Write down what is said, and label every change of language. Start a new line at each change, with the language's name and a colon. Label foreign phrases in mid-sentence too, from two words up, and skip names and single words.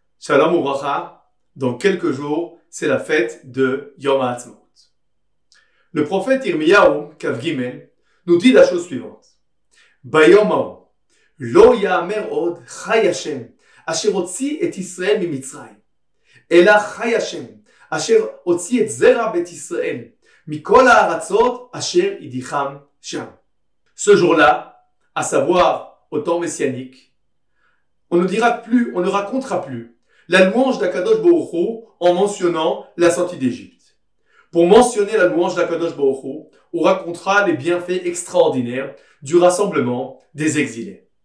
Hebrew: שלום וברכה,
French: dans quelques jours, c'est la fête de Yom HaAtzmaut. Le prophète Yirmiyahu, Kav Gimel, nous dit la chose suivante.
Hebrew: ביום ההוא, לא יאמר עוד חי השם, אשר הוציא את ישראל ממצרים, אלא חי השם, אשר הוציא את זרע בית ישראל, מכל הארצות אשר הדחתים שם.
French: Ce jour-là, à savoir au temps messianique, on ne racontera plus la louange d'
Hebrew: הקדוש ברוך הוא
French: en mentionnant la sortie d'Égypte. Pour mentionner la louange d'
Hebrew: הקדוש ברוך הוא,
French: on racontera les bienfaits extraordinaires du rassemblement des exilés.